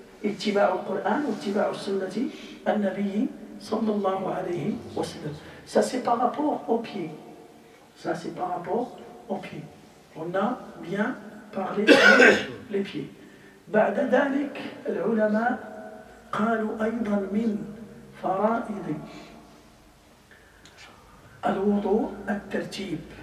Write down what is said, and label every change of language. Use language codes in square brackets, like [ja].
[ar] اتباع القرآن واتباع السنة النبي صلى الله عليه وسلم. [fr] Ça c'est par rapport aux pieds. Ça c'est par rapport aux pieds. On a bien parlé les pieds. [ar] بعد ذلك العلماء قالوا أيضا من فرائض الوضوء الترتيب.